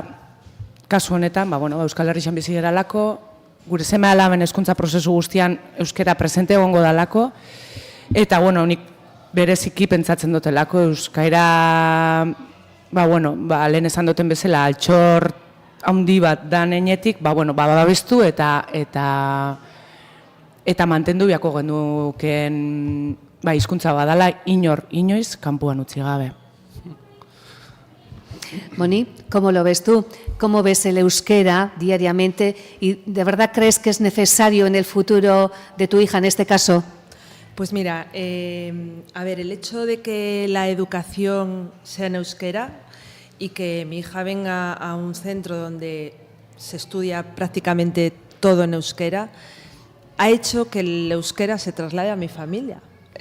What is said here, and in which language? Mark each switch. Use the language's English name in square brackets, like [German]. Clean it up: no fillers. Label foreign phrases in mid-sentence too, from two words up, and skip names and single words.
[Basque] Kasu honetan, Euskal Herrixan bizi geralako, gure seme-alaben hezkuntza prozesu guztian euskera presente egongo dalako, eta nik bereziki pentsatzen dutelako euskara, lehen esan duten bezala, altxor handi bat da nenetik, babestu eta mantendu biako genuken hizkuntza badala inoiz kanpoan utzi gabe. [Spanish] Moni, ¿cómo lo ves tú? ¿Cómo ves el euskera diariamente? ¿Y de verdad crees que es necesario en el futuro de tu hija, en este caso? Pues mira, el hecho de que la educación sea en euskera y que mi hija venga a un centro donde se estudia prácticamente todo en euskera, ha hecho que el euskera se traslade a mi familia.